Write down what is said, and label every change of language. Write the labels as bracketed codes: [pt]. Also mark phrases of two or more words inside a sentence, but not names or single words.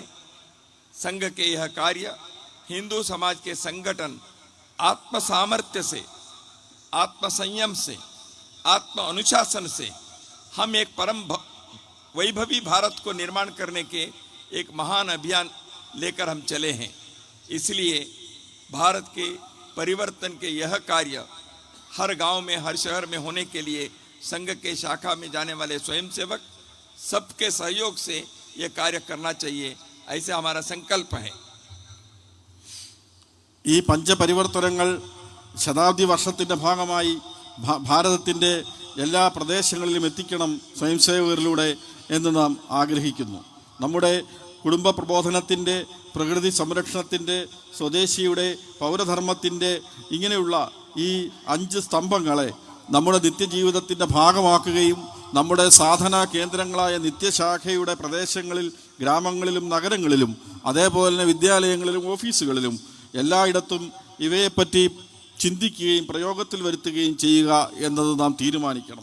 [hi] संघ के यह कार्य हिंदू समाज के संगठन आत्म सामर्थ्य से, आत्म संयम से, आत्म अनुशासन से हम एक परम वैभवी भारत को निर्माण करने के एक महान अभियान लेकर हम चले हैं। इसलिए भारत के परिवर्तन के यह कार्य हर गांव में, हर शहर में होने के लिए संघ के शाखा में जाने वाले स्वयंसेवक सबके सहयोग से यह कार्य करना चाहिए, ऐसे हमारा संकल्प है। [ml] ഈ പഞ്ചപരിവർത്തനങ്ങൾ ശതാബ്ദി വർഷത്തിൻ്റെ ഭാഗമായി ഭാരതത്തിൻ്റെ എല്ലാ പ്രദേശങ്ങളിലും എത്തിക്കണം സ്വയംസേവകരിലൂടെ എന്ന് നാം ആഗ്രഹിക്കുന്നു. നമ്മുടെ കുടുംബ പ്രബോധനത്തിൻ്റെ, പ്രകൃതി സംരക്ഷണത്തിൻ്റെ, സ്വദേശിയുടെ, പൗരധർമ്മത്തിൻ്റെ ഇങ്ങനെയുള്ള ഈ 5 സ്തംഭങ്ങളെ നമ്മുടെ നിത്യജീവിതത്തിൻ്റെ ഭാഗമാക്കുകയും നമ്മുടെ സാധനാ കേന്ദ്രങ്ങളായ നിത്യശാഖയുടെ പ്രദേശങ്ങളിൽ, ഗ്രാമങ്ങളിലും നഗരങ്ങളിലും അതേപോലെ തന്നെ വിദ്യാലയങ്ങളിലും ഓഫീസുകളിലും എല്ലായിടത്തും ഇവയെപ്പറ്റി ചിന്തിക്കുകയും പ്രയോഗത്തിൽ വരുത്തുകയും ചെയ്യുക എന്നത് നാം തീരുമാനിക്കണം.